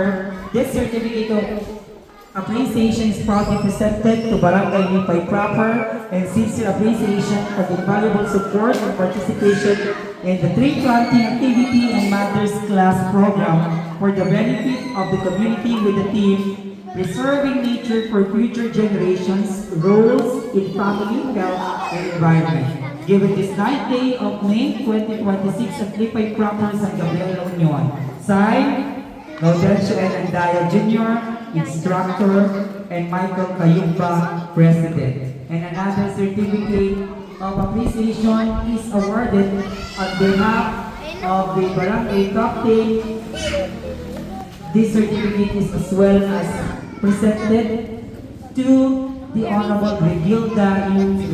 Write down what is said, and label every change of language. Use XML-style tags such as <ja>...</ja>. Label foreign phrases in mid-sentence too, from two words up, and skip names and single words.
<en>This certificate of appreciation is proudly presented to Barangay Lipay Proper and sincere appreciation for the valuable support and participation in the tree planting activity and Mother's Class program for the benefit of the community with the theme Preserving Nature for Future Generations, Roles in Family, Health, and Environment. Given this 9th day of May 2026 at Lipay Proper, San Gabriel, La Union. Signed, Gaudencio N. Andaya Jr., Instructor, and Michael Kayumba, President. And another certificate of appreciation is awarded on behalf of the Barangay Captain. This certificate is as well as presented to the Honorable Brigilda U.</en>